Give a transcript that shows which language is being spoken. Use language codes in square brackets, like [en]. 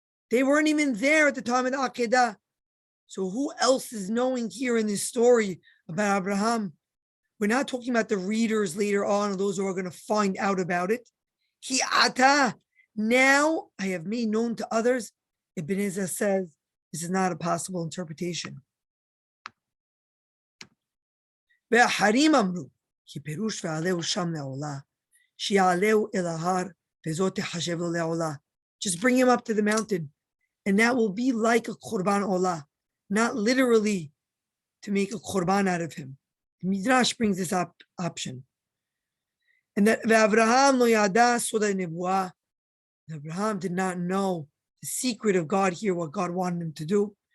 [en] They weren't even there at the time of the Akedah. So who else is knowing here in this story about Abraham? We're not talking about the readers later on, or those who are going to find out about it. Ki ata, now I have made known to others. Ibn Ezra says this is not a possible interpretation. [he] והחרים אמרו, כי פירוש ועלהו שם לעולה, שיעלהו אל ההר, וזאת תחשב לו לעולה. [en] Just bring him up to the mountain, and that will be like a korban olah, not literally to make a korban out of him. Midrash brings this option. And that Abraham lo yada soda nevuah, Abraham did not know the secret of God here, what God wanted him to do.